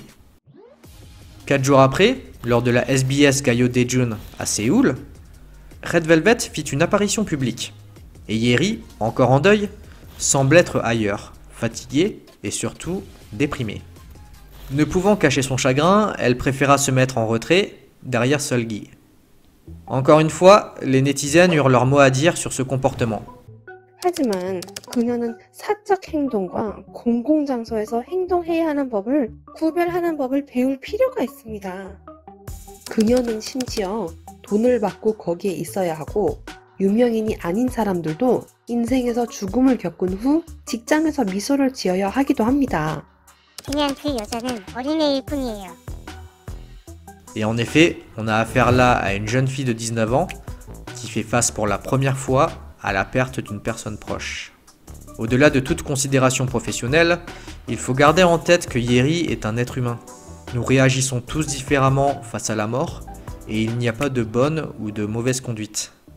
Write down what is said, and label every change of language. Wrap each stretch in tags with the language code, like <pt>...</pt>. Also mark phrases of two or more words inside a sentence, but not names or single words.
<fr>4 jours après, lors de la SBS Gayo Daejun à Séoul, Red Velvet fit une apparition publique, et Yeri, encore en deuil, semble être ailleurs, fatiguée et surtout déprimée. Ne pouvant cacher son chagrin, elle préféra se mettre en retrait derrière Seulgi. Encore une fois, les netizens eurent leur mot à dire sur ce comportement.</fr> <ko>하지만 그녀는 사적 행동과 공공장소에서 행동해야 하는 법을 구별하는 법을 배울 필요가 있습니다. 그녀는 심지어 돈을 받고 거기에 있어야 하고 유명인이 아닌 사람들도 인생에서 죽음을 겪은 후 직장에서 미소를 지어야 하기도 합니다. 그냥 그 여자는 어린애일 뿐이에요.</ko> <fr>Et en effet, on a affaire là à une jeune fille de 19 ans qui fait face pour la première fois à la perte d'une personne proche. Au-delà de toute considération professionnelle, il faut garder en tête que Yeri est un être humain. Nous réagissons tous différemment face à la mort et il n'y a pas de bonne ou de mauvaise conduite.</fr>